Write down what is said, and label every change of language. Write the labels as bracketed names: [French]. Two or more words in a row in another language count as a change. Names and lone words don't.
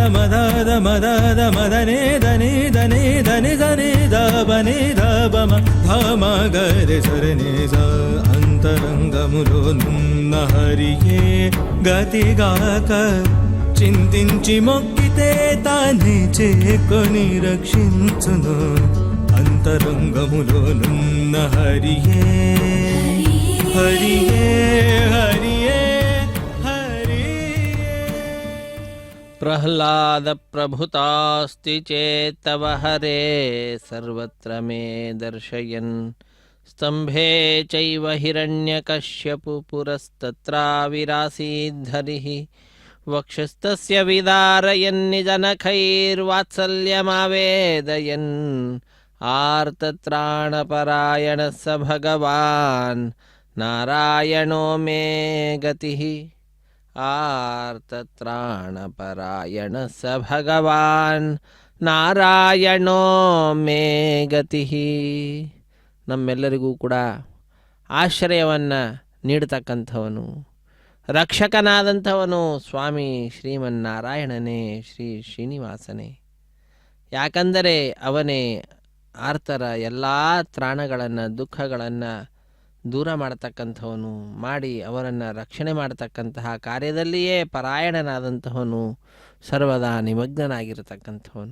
[Telugu] మదద మదద మదనే దని దని దని దని దబని దబమ ధమ గరి సరని జ అంతరంగములో నున్న హరియే గతిగాక చింతించి మొక్కితే తానే చేకొని రక్షించును అంతరంగములో నున్న హరియే హరియే హరియే హరియే. [Sanskrit] प्रह्लाद प्रभुतास्ति चेत्तव हरे सर्वत्र मे दर्शयन् स्तंभे चैव हिरण्यकश्यपु पुरस्तत्राविरासीद्धरिः वक्षस्तस्य विदारयन्निजनखैर्वात्सल्यमावेदयन् आर्तत्राणपरायणः स भगवान् नारायणो मे गतिः आर्तत्राणपरायणः स भगवान् नारायणो मे गतिः. [Kannada] ನಮ್ಮೆಲ್ಲರಿಗೂ ಕೂಡ ಆಶ್ರಯವನ್ನು ನೀಡತಕ್ಕಂಥವನು, ರಕ್ಷಕನಾದಂಥವನು ಸ್ವಾಮಿ ಶ್ರೀಮನ್ನಾರಾಯಣನೇ, ಶ್ರೀ ಶ್ರೀನಿವಾಸನೇ. ಯಾಕಂದರೆ ಅವನೇ ಆರ್ತರ ಎಲ್ಲ ತ್ರಾಣಗಳನ್ನು, ದುಃಖಗಳನ್ನು ದೂರ ಮಾಡತಕ್ಕಂಥವನು, ಮಾಡಿ ಅವರನ್ನು ರಕ್ಷಣೆ ಮಾಡತಕ್ಕಂತಹ ಕಾರ್ಯದಲ್ಲಿಯೇ ಪರಾಯಣನಾದಂಥವನು, ಸರ್ವದಾ ನಿಮಗ್ನನಾಗಿರತಕ್ಕಂಥವನು.